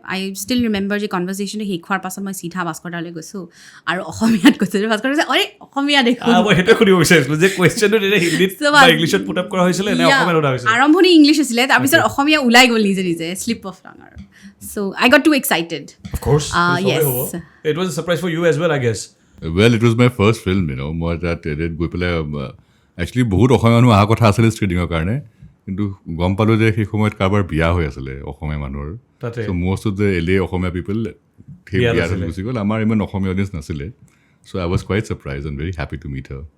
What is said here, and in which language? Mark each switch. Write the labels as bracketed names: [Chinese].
[English] I still remember [Assamese] যে কনভাৰ্চেশ্যনটো শেষ হোৱাৰ পাছত মই চিধা ভাস্কৰ দালৈ গৈছোঁ আৰু অসমীয়াত কৈছোঁ। ভাস্কৰ কৈছে অৰে অসমীয়া দেখোঁ। মই সেইটোৱে সুধিব বিচাৰিছিলোঁ যে কুৱেশ্যনটো তেতিয়া হিন্দীত বা ইংলিছত পুট আপ কৰা হৈছিলে নে অসমীয়াত সোধা হৈছিলে? আৰম্ভণি ইংলিছ আছিলে, তাৰপিছত অসমীয়া ওলাই গ'ল নিজে নিজে, [English] slip of tongue [Assamese] আৰু। [English] So I got too excited. Of course. Yes. It was a surprise for you as well, I guess. Well, it was my first film, you know. [Assamese] মই তাত গৈ পেলাই একচুৱেলি বহুত অসমীয়া মানুহ অহা কথা আছিলে স্ক্ৰিনিঙৰ কাৰণে, কিন্তু গম পালোঁ যে সেই সময়ত কাৰোবাৰ বিয়া হৈ আছিলে অসমীয়া মানুহৰ। [English] so' most of the L A Asomiya people [Assamese] সেই বিয়াত গুচি গ'ল। আমাৰ ইমান অসমীয়া অডিয়েঞ্চ নাছিলে। [English] So' I was quite surprised and very happy to meet her.